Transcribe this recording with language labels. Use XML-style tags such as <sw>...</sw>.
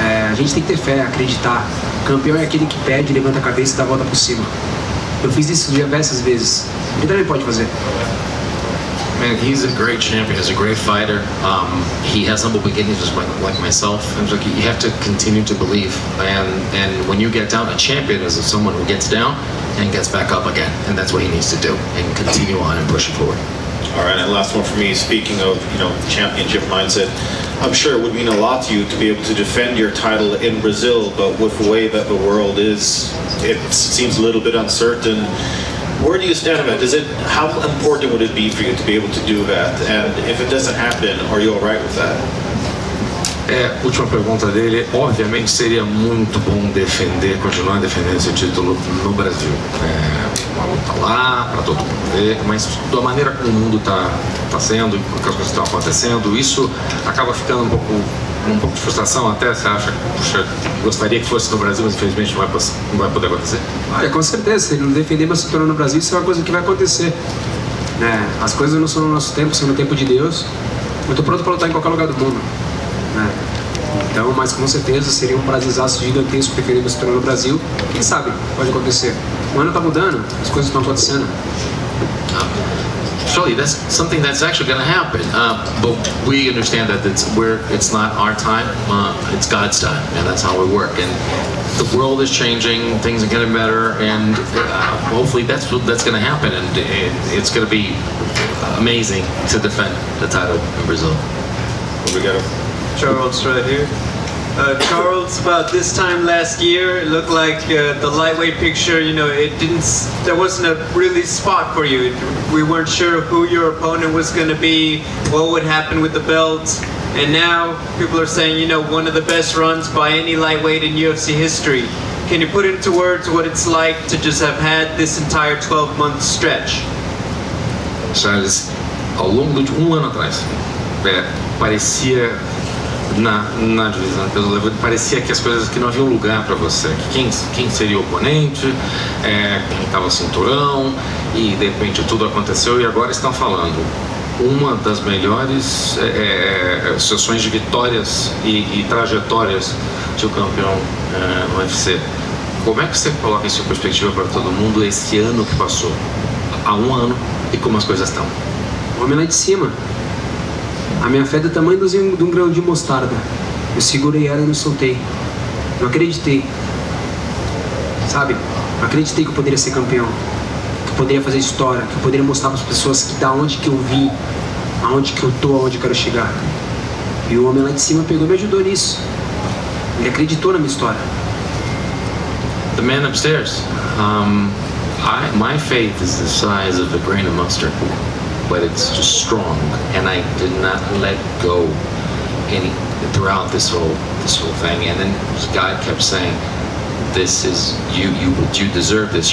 <pt>A gente tem que ter fé, acreditar. O campeão é aquele que pede, levanta a cabeça e dá a volta por cima. Eu fiz isso diversas vezes. Ele também pode fazer.</pt> <en>Man, he's a great champion. He's a great fighter. He has humble beginnings, just like myself. And you have to continue to believe. And when you get down, a champion is someone who gets down and gets back up again. And that's what he needs to do. And continue on and push it forward. All right, and last one for me. Speaking of, championship mindset, I'm sure it would mean a lot to you to be able to defend your title in Brazil, but with the way that the world is, it seems a little bit uncertain. Where do you stand on that? How important would it be for you to be able to do that? And if it doesn't happen, are you all right with that?</en> <pt>Última pergunta dele. Obviamente seria muito bom continuar defendendo esse título no Brasil. Uma luta lá, para todo mundo ver, mas da maneira como o mundo está sendo, porque as coisas estão acontecendo, isso acaba ficando um pouco de frustração até. Você acha que, puxa, gostaria que fosse no Brasil, mas infelizmente não vai poder acontecer? Olha, com certeza, se ele não defender meu cinturão no Brasil, isso é uma coisa que vai acontecer. As coisas não são no nosso tempo, são no tempo de Deus. Eu estou pronto para lutar em qualquer lugar do mundo. Então, mas com certeza seria um prazerzaço gigantesco preferir meu cinturão no Brasil. Quem sabe, pode acontecer. O ano está mudando, as coisas estão acontecendo.</pt> <en>Surely that's something that's actually going to happen, but we understand that it's not our time, it's God's time, and that's how we work. And the world is changing, things are getting better, and hopefully that's going to happen, and it's going to be amazing to defend the title in Brazil.</en> <pt>Obrigado.</pt> <en>Charles, right here. Charles, about this time last year, it looked like the lightweight picture, there wasn't a really spot for you. We weren't sure who your opponent was going to be, what would happen with the belt. And now people are saying, one of the best runs by any lightweight in UFC history. Can you put into words what it's like to just have had this entire 12-month stretch?</en> <pt>Charles, ao longo de ano atrás, parecia na divisão de peso leve, parecia que as coisas que não haviam lugar para você, que quem seria o oponente, quem estava cinturão, e de repente tudo aconteceu e agora estão falando uma das melhores sessões de vitórias e trajetórias de um campeão no UFC. Como é que você coloca isso em perspectiva para todo mundo esse ano que passou? Há um ano e como as coisas estão? O homem lá de cima. A minha fé é do tamanho de um grão de mostarda. Eu segurei ela e não soltei. Eu acreditei. Sabe? Eu acreditei que eu poderia ser campeão. Que eu poderia fazer história. Que eu poderia mostrar para as pessoas que da onde que eu vim, aonde que eu tô, aonde eu quero chegar. E o homem lá de cima pegou e me ajudou nisso. Ele acreditou na minha história.</pt> <en>The man upstairs. My faith is the size of a grain of mustard, but it's just strong, and I did not let go throughout this whole thing. And then God kept saying, "This is you deserve this.</en>